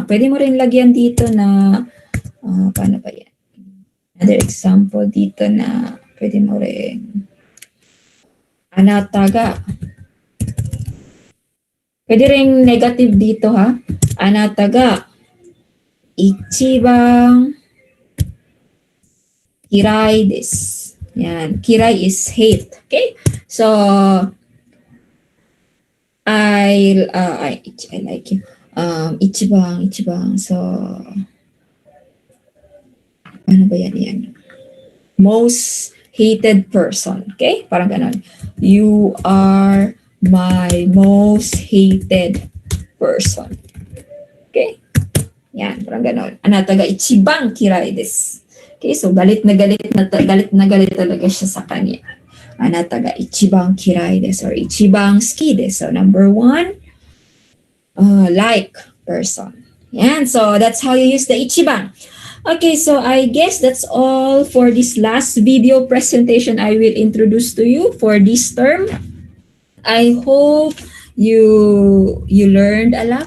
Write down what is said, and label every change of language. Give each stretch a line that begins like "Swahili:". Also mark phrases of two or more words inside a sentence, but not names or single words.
Filipino: Pwede mo rin lagyan dito na paano ba yan?
English: Another example
Filipino: dito na pwede mo rin anataga. Pwede rin negative dito ha.
Japanese: あなたが一番嫌いです.
English: Yan, kirai is hate. Okay? So I like you.
Filipino: Ichibang. So ano ba yan?
English: Most hated person. Okay?
Filipino: Parang ganon.
English: You are my most hated person.
Filipino: Okay? Yan, parang ganon.
Japanese: あなたが一番嫌いです.
Filipino: Okay, so galit na galit talaga siya sa kanya.
Japanese: あなたが一番嫌いです or 一番好きです.
English: So number 1, like person. Yan, so that's how you use the ichibang. Okay, so I guess that's all for this last video presentation I will introduce to you for this term. I hope you learned a lot.